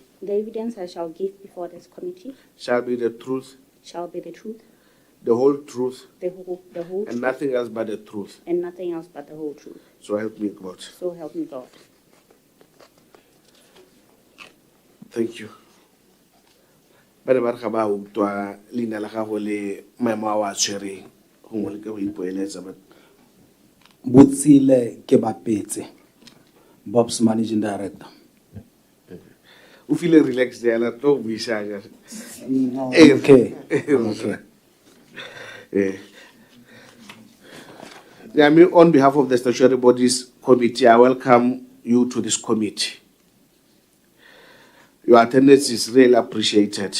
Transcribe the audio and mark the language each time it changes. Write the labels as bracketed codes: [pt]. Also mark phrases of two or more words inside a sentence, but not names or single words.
[en] the evidence I shall give before this committee shall be the truth, shall be the truth, the whole truth, the whole and truth, nothing else but the truth. and nothing else but the whole truth. So help me God. So help me God. Thank you. [tn] Bana ba re ga ba utlwa leina la gago le maemo a wa tshwereng gongwe le ke go ipoeletsa but [en] Botsile Kebapetse, Bob's Managing Director. [tn] o [en] feel relaxed [tn] yana tlo buisanya. [en] No, okay. Okay. Yeah, on behalf of the Statutory Bodies Committee, I welcome you to this committee. Your attendance is really appreciated.